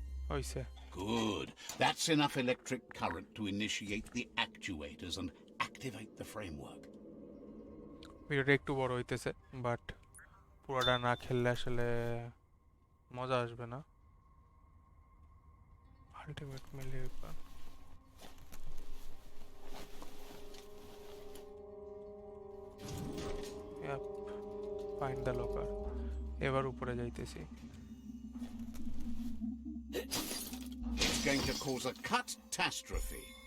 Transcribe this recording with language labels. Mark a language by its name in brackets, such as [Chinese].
[Bangla] হইছে [English] Good. That's enough electric current to initiate the actuators and activate the framework. [Bangla] ভিডিওটা একটু বড় হইতেছে বাট পুরোটা না খেললে আসলে মজা আসবে না [English] ultimate melee weapon yup find the locker [Bangla] এবার উপরে যাইতেছি [English] It's going to cause a catastrophe.